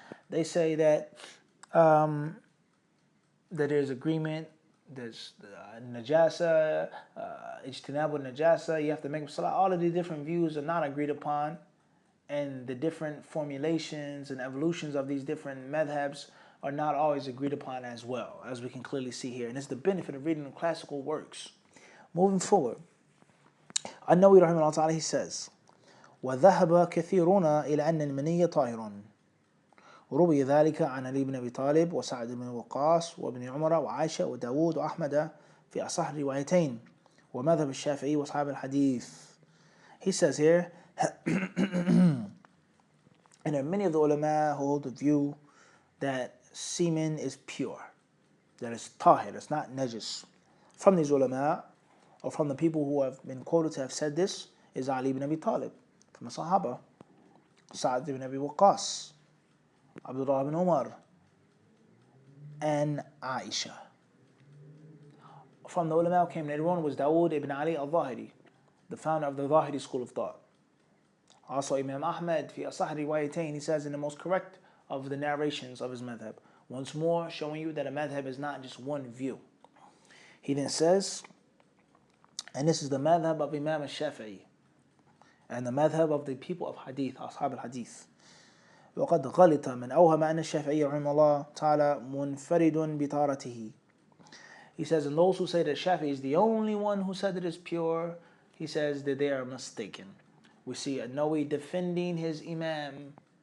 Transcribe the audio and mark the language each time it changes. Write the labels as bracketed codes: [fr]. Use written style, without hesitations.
[en] They say that there's agreement, there's najasa, ijtinab najasa, you have to make up salah. All of these different views are not agreed upon, and the different formulations and evolutions of these different madhabs are not always agreed upon as well, as we can clearly see here. And it's the benefit of reading the classical works. Moving forward, [ar] النووي رحمه الله تعالى, [en] he says, [ar] وذهب كثيرون إلى أن المني طاهر. وروي ذلك عن علي بن أبي طالب وسعد بن وقاص وابن عمر وعائشة وداود وأحمد في أصح الروايتين ومذهب الشافعي وأصحاب الحديث. [en] He says here, and there are many of the ulama who hold the view that semen is pure, that it's tahir, it's not najis. From these ulama, or from the people who have been quoted to have said this, is Ali ibn Abi Talib, from the Sahaba, Sa'd ibn Abi Waqqas, Abdullah ibn Umar, and Aisha. From the ulama who came later on was Dawood ibn Ali al-Zahiri, the founder of the Zahiri school of thought. Also Imam Ahmad, [ar] fi asah riwayatain, [en] he says in the most correct of the narrations of his madhab. Once more showing you that a madhab is not just one view. He then says, and this is the madhab of Imam al-Shafi'i, and the madhab of the people of Hadith, Ashab al-Hadith. [ar] وقد غلط من أوهم أن الشافعي رحمه الله تعالى منفرد بطهارته. [en] He says, and those who say that Shafi'i is the only one who said it is pure, he says that they are mistaken. We see An-Nawawi defending his Imam.